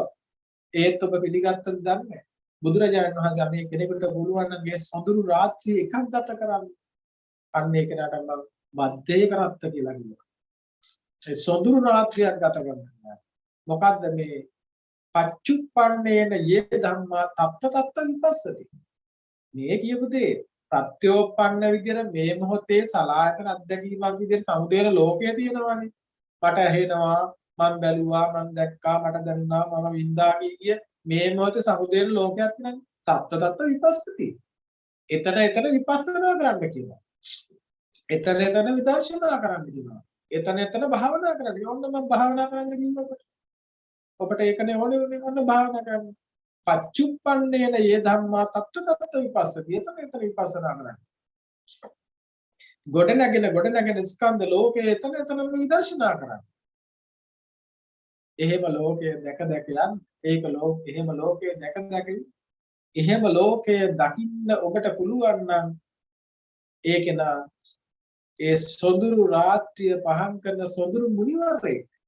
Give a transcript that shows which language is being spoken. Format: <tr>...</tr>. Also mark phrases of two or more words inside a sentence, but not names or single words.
<si>ඒත් ඔබ පිළිගත්තද දන්නේ නැහැ. බුදුරජාණන් වහන්සේ අනේ කෙනෙකුට පුළුවන් නම් මේ සොඳුරු රාත්‍රී එකක් ගත කරන්න. අන්න ඒක නට මම මධ්‍යය කරත්ත කියලා කිව්වා. ඒ සොඳුරු රාත්‍රියක් ගත කරන්න. මොකද්ද මේ</si> <pi>පච්චුප්පන්නේන යේ ධම්මා තත්ත තත්ත විපස්සති.</pi> <si>මේ කියපු දේ ප්‍රත්‍යෝපන්න විදිහට මේ මොහොතේ සලායතන අත්දැකීමක් විදිහට සමුදේන ලෝකයේ තියෙනවානේ. මට ඇහෙනවා මම බැලුවා මම දැක්කා මට දැනුණා මම වින්දා කිය මේ මොහොතේ සමුදේන ලෝකයක් තියෙනනේ.</si> <pi>තත්ත තත්ත විපස්සති.</pi> <si>එතන විපස්සනා කරන්න කියනවා. එතන විදර්ශනා කරන්න කියනවා. එතන භාවනා කරන්න. ඕන්න මම භාවනා කරන්න කිව්වකොට. ඔබට ඒකනේ ඕනේ ඔන්න භාවනා කරන්න.</si> <pi>පච්චුප්පන්නේන යේ ධම්මා තත්ත තත්ත විපස්සති.</pi> <si>එතන විපස්සනා කරන්න. ගොඩනගෙන ස්කන්ධ ලෝකයේ එතන විදර්ශනා කරන්න. එහෙම ලෝකයේ දැක යන්න. එහෙම ලෝකයේ දැක එහෙම ලෝකයේ දකින්න ඔබට පුළුවන් නම් ඒකේන ඒ සොඳුරු රාත්‍රිය පහන් කරන සොඳුරු මුනිවරයෙක්.</si>